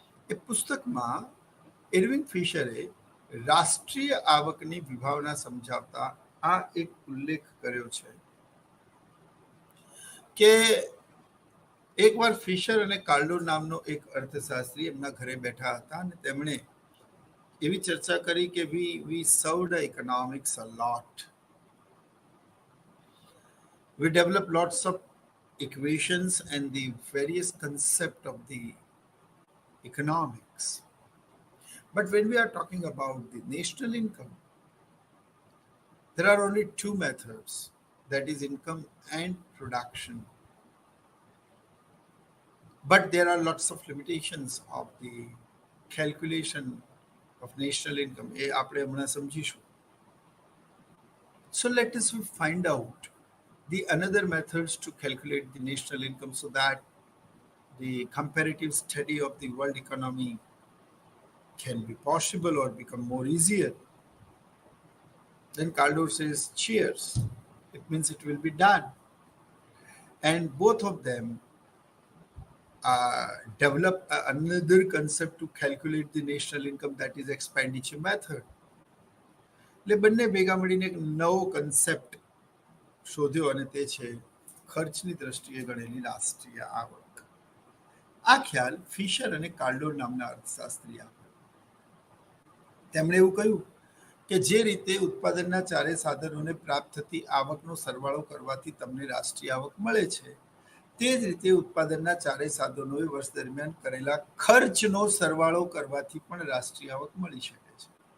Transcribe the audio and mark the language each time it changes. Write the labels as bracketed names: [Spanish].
[Gujarati] એ પુસ્તકમાં ઇરવિંગ ફિશરે રાષ્ટ્રીય આવકની વિભાવના સમજાવતા આ એક ઉલ્લેખ કર્યો છે કે એકવાર ફિશર અને કાર્ડો નામનો એક અર્થશાસ્ત્રી એમના ઘરે બેઠા હતા અને તેમણે એવી ચર્ચા કરી કે [English] we served economics a lot. We developed lots of equations and the various concept of the economics. But when we are talking about the national income, there are only two methods, that is income and production. But there are lots of limitations of the calculation of national income [Gujarati] એ આપણે હમણાં સમજીશું. [English] So let us find out the another methods to calculate the national income so that the comparative study of the world economy can be possible or become more easier. Then Kaldor says, cheers. It means it will be done. And both of them develop another concept to calculate the national income, that is expenditure method. [Gujarati] એટલે બંને ભેગા મળીને એક નવો concept શોધ્યો અને તે છે ખર્ચની દ્રષ્ટિએ ગણેલી રાષ્ટ્રીય આવક. આ ખ્યાલ ફિશર અને કાર્ડોર નામના અર્થશાસ્ત્રી આપ્યો. તેમણે એવું કહ્યું કે જે રીતે ઉત્પાદનના ચારે સાધનોને પ્રાપ્ત થતી આવકનો સરવાળો કરવાથી તમને રાષ્ટ્રીય આવક મળે છે, તે જ રીતે ઉત્પાદનના ચારે સાધનોએ વર્ષ દરમિયાન કરેલા ખર્ચનો સરવાળો કરવાથી પણ રાષ્ટ્રીય આવક મળી શકે છે.